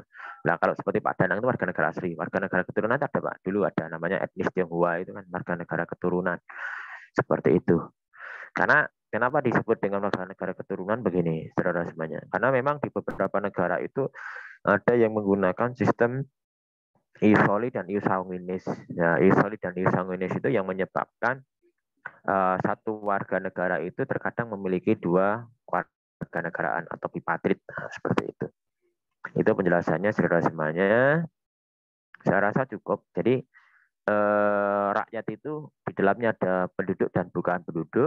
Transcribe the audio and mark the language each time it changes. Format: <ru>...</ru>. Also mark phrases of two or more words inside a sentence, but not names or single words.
<id>Nah, kalau seperti Pak Danang itu warga negara asli, warga negara keturunan ada Pak. Dulu ada namanya etnis Tionghoa, itu kan warga negara keturunan. Seperti itu. Karena kenapa disebut dengan warga negara keturunan begini, saudara semuanya? Karena memang di beberapa negara itu ada yang menggunakan sistem</id> <la>ius soli</la> <id>dan</id> <la>ius sanguinis.</la> <id>Ya,</id> <la>ius soli</la> <id>dan</id> <la>ius sanguinis</la> <id>itu yang menyebabkan satu warga negara itu terkadang memiliki dua warga negaraan atau bipatrit, seperti itu. Itu penjelasannya saudara semuanya. Saya rasa cukup. Jadi rakyat itu di dalamnya ada penduduk dan bukan penduduk.</id>